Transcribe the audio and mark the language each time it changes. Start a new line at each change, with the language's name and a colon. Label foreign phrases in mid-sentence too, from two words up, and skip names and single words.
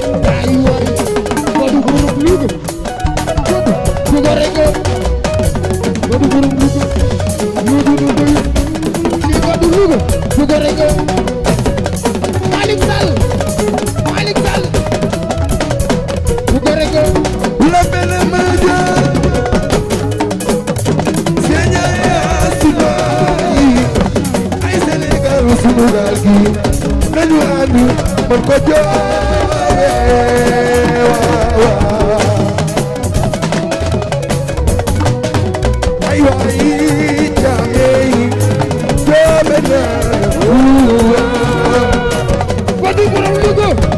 Wolof: Ay, waay. Fadu, borom Louga. Fadu. Gorego. Fadu, borom Louga. Louga du doy. Lii ko du Louga, Louga rek. Malick Sall, Malick Sall. Louga rek.
French: La belle Madia.
Wolof: Seigneur, sunu ay Sénégal, sunu gaal gi. Nañu ànd, mën ko jooyee. Waaw, waaw. Ay, waay, jaamey, jaame na. Uwa. Fadu borom Louga.